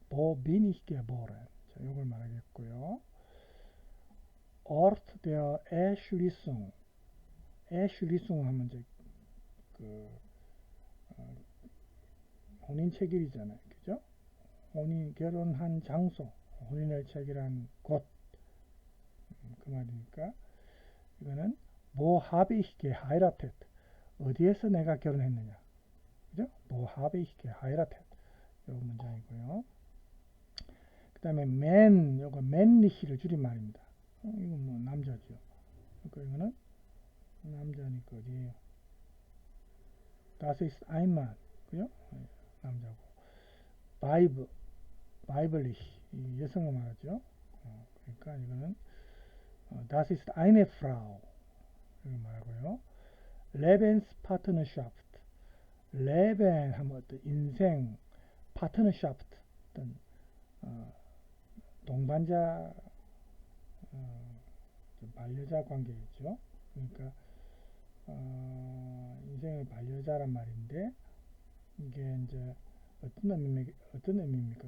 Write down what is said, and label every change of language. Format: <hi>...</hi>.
<de>Wo bin ich geboren?</de> <ko>자, 이걸 말하겠고요.</ko> <de>Ort der Erschließung.</de> <ko>Erschließung 하면 이제 그 혼인 체결이잖아요. 그죠? 혼인 결혼한 장소, 혼인을 체결한 곳. 그 말이니까 이거는</ko> <de>Wo habe ich geheiratet?</de> <ko>어디에서 내가 결혼했느냐? 그죠?</ko> <de>Wo habe ich geheiratet?</de> <ko>이 문장이고요. 그 다음에 man, 요거 männlich를 줄임말입니다. 이건 뭐 남자죠. 그러니까 이거는 남자니까 어디에요?</ko> <de>Das ist ein Mann.</de> <ko>그죠? 남자고. weiblich, 여성을 말하죠. 그러니까 이거는</ko> <de>Das ist eine Frau.</de> <ko>이렇게 말하고요. Lebenspartnerschaft. Leben 하면 어떤 인생, Partnerschaft 어떤 동반자, 반려자 관계겠죠. 그러니까 인생의 반려자란 말인데 이게 이제 어떤 의미입니까?</ko>